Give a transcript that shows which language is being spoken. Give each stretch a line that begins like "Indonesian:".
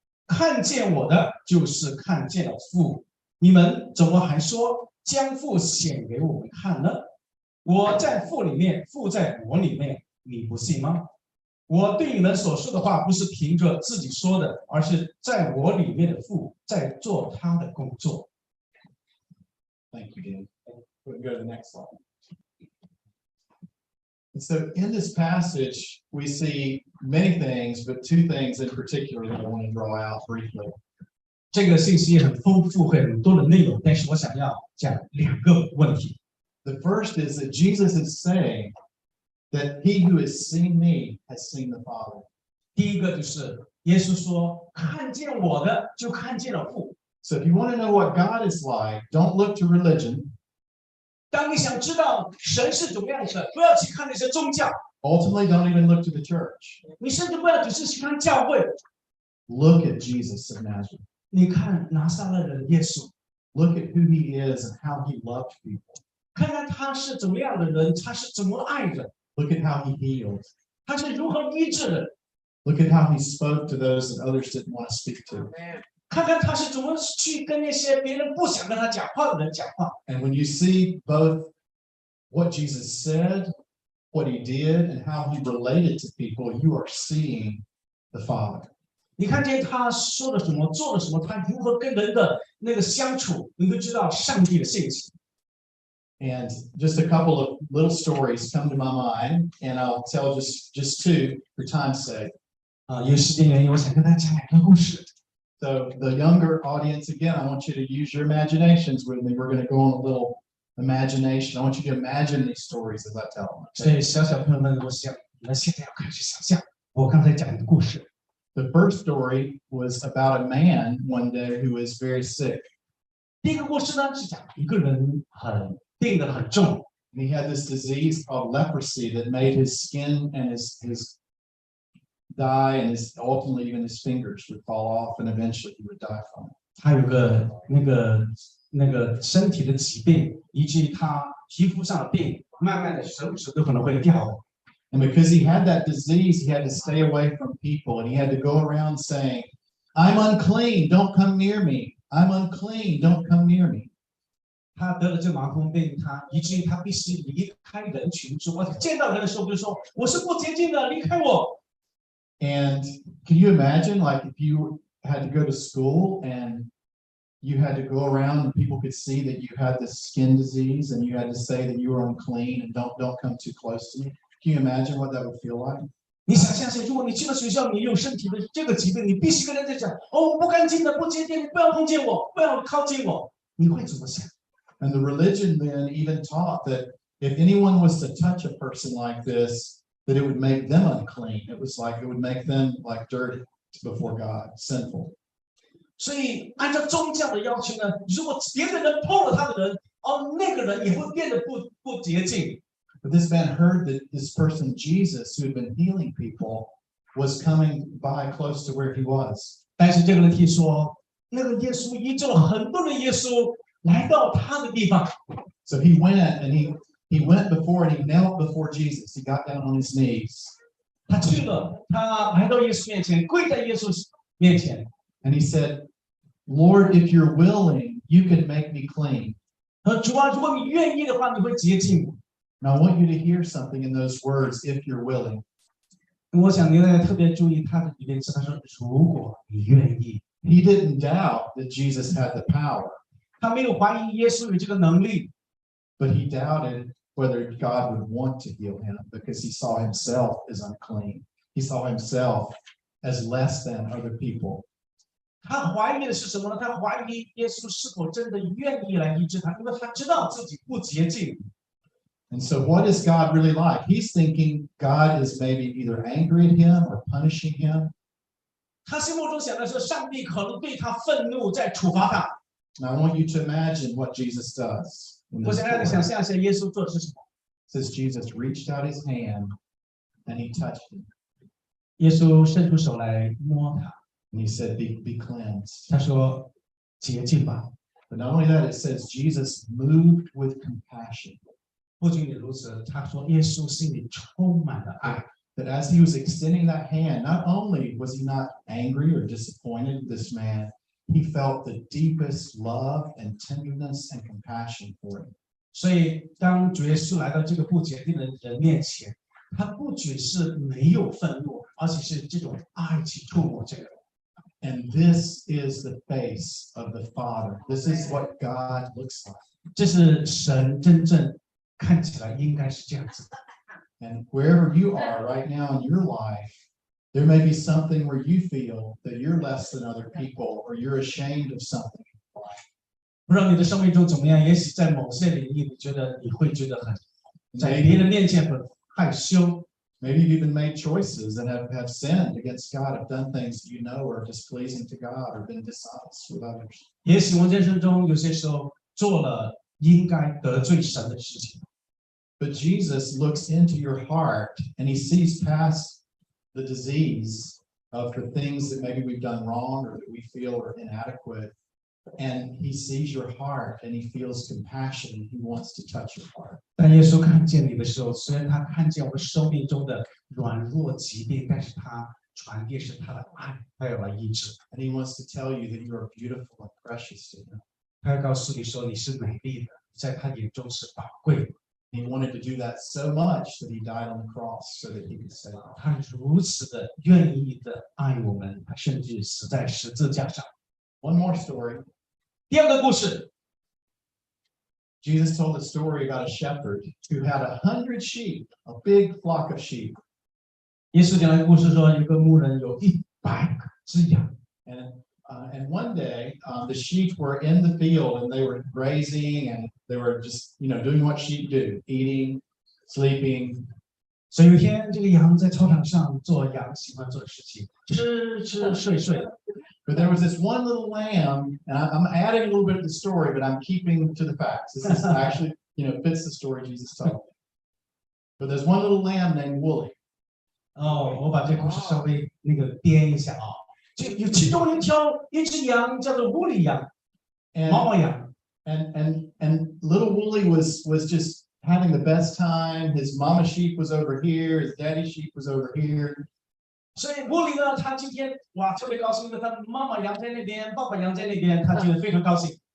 Chinese: 看见我的，就是看见了父。你们怎么还说将父显给我们看呢？我在父里面，父在我里面，你不信吗？我对你们所说的话，不是凭着自己说的，而是在我里面的父在做他的工作。”
English: Thank you, Dan. We can go to the next slide. And so in this passage, we see many things, but two things in particular that I want to draw out briefly.
Chinese: 这个信息很丰富，很多的内容，但是我想要讲两个问题。
English: The first is that Jesus is saying that he who has seen me has seen the Father.
Chinese: 第一个就是耶稣说：“看见我的，就看见了父。”
English: So if you want to know what God is like, don't look to religion.
Chinese: 当你想知道神是怎么样的，不要去看那些宗教，
English: Ultimately, don't even look to the church.
Chinese: 你甚至不要只是去看教会。
English: Look at Jesus of Nazareth.
Chinese: 你看拿撒勒人耶稣，
English: Look at who he is and how he loved people.
Chinese: 看看他是怎么样的人，他是怎么爱人，
English: Look at how he healed.
Chinese: 他是如何医治人，
English: Look at how he spoke to those that others didn't want to speak to.
Chinese: 看看他是怎么去跟那些别人不想跟他讲话的人讲话。
English: And when you see both what Jesus said, what he did, and how he related to people, you are seeing the Father.
Chinese: 你看见他说了什么，做了什么，他如何跟人的那个相处，你会知道上帝的性情。
English: And just a couple of little stories come to my mind, and I'll tell just two for time's sake.
Chinese: 因为时间原因，我想跟大家讲两个故事。
English: So the younger audience, again, I want you to use your imaginations with me. We're going to go on a little imagination. I want you to imagine these stories as I tell them.
Chinese: 所以小朋友们，我想你们现在要开始想象我刚才讲的故事。
English: The first story was about a man one day who was very sick.
Chinese: 第一个故事呢是讲一个人病得很重，
English: And he had this disease called leprosy that made his skin and his die, and ultimately even his fingers would fall off, and eventually he would die from it.
Chinese: 他有个那个身体的疾病，以至于他皮肤上的病，慢慢的手指都可能会掉。
English: And because he had that disease, he had to stay away from people, and he had to go around saying, "I'm unclean, don't come near me. I'm unclean, don't come near me."
Chinese: 他得了这麻风病，以至于他必须离开人群中，而且见到人的时候就说：“我是不洁净的，离开我。”
English: And can you imagine, like, if you had to go to school and you had to go around and people could see that you had this skin disease, and you had to say that you were unclean and don't come too close to me? Can you imagine what that would feel like?
Chinese: 你想象一下，如果你去了学校，你有身体的这个疾病，你必须跟人家讲：“哦，我不干净的，不洁净，你不要碰见我，不要靠近我。” 你会怎么想？
English: And the religion then even taught that if anyone was to touch a person like this, that it would make them unclean. It was like it would make them like dirty before God, sinful.
Chinese: 所以按照宗教的要求呢，如果别的人碰了他的人，那个人也会变得不洁净。
English: But this man heard that this person, Jesus, who had been healing people, was coming by close to where he was.
Chinese: 但是这个人听说，那个耶稣医治了很多的耶稣来到他的地方，
English: So he went and he went before and he knelt before Jesus. He got down on his knees
Chinese: 他去了，他来到耶稣面前，跪在耶稣面前，
English: and he said, "Lord, if you're willing, you can make me clean."
Chinese: 说主啊，如果你愿意的话，你会洁净我。
English: Now I want you to hear something in those words, "if you're willing."
Chinese: 我想您要特别注意他的里面是他说，如果你愿意，
English: He didn't doubt that Jesus had the power,
Chinese: 他没有怀疑耶稣有这个能力，
English: but he doubted whether God would want to heal him because he saw himself as unclean. He saw himself as less than other people.
Chinese: 他怀疑的是什么呢？他怀疑耶稣是否真的愿意来医治他，因为他知道自己不洁净。
English: And so what is God really like? He's thinking God is maybe either angry at him or punishing him.
Chinese: 他心目中想的是，上帝可能对他愤怒，在处罚他。
English: Now I want you to imagine what Jesus does. in
Chinese: 我
English: this
Chinese: 想让你
English: story.
Chinese: 想象一下，耶稣做的是什么？
English: It says Jesus reached out his hand and he touched him.
Chinese: 耶稣伸出手来摸他，
English: And he said, be cleansed.
Chinese: 他说：“洁净吧。
English: But not only that, it says Jesus moved with compassion. ”
Chinese: 不仅如此，他说耶稣心里充满了爱。
English: That as he was extending that hand, not only was he not angry or disappointed with this man, he felt the deepest love and tenderness and compassion for him.
Chinese: 所以，当主耶稣来到这个不洁净的人面前，他不只是没有愤怒，而且是这种爱去触摸这个人。
English: And this is the face of the Father. This is what God looks like.
Chinese: 这是神真正看起来应该是这样子的。
English: And wherever you are right now in your life, there may be something where you feel that you're less than other people or you're ashamed of something.
Chinese: 不知道你的生命中怎么样？也许在某些领域，你会觉得很在别人面前很害羞。
English: Maybe you've even made choices and have sinned against God, have done things that you know are displeasing to God or been dishonest with others.
Chinese: 也许我人生中有些时候做了应该得罪神的事情，
English: But Jesus looks into your heart and he sees past the disease of the things that maybe we've done wrong or that we feel are inadequate. And he sees your heart and he feels compassion and he wants to touch your heart.
Chinese: 当耶稣看见你的时候，虽然他看见我们生命中的软弱疾病，但是他传递是他的爱，他要来医治。
English: And he wants to tell you that you are beautiful and precious to him.
Chinese: 他要告诉你说你是美丽的，在他眼中是宝贵的。
English: He wanted to do that so much that he died on the cross so that he could save us.
Chinese: 他如此的愿意的爱我们，他甚至死在十字架上。
English: One more story.
Chinese: 第二个故事，
English: Jesus told a story about a shepherd who had 100 sheep, a big flock of sheep.
Chinese: 耶稣讲的故事说，有个牧人有100只羊，
English: And one day, the sheep were in the field and they were grazing and they were just, doing what sheep do, eating, sleeping.
Chinese: 所以有一天，这个羊在操场上做羊喜欢做的事情，吃吃睡睡。
English: But there was this one little lamb, and I'm adding a little bit of the story, but I'm keeping to the facts. This is actually, fits the story Jesus told. But there's one little lamb named Wooly.
Chinese: 我把这故事稍微编一下啊。就有其中一只羊叫做乌里羊，毛毛羊。
English: And little Wooly was just having the best time. His mama sheep was over here. His daddy sheep was over here.
Chinese: 所以乌里呢，他今天特别高兴，因为他妈妈羊在那边，爸爸羊在那边，他觉得非常高兴。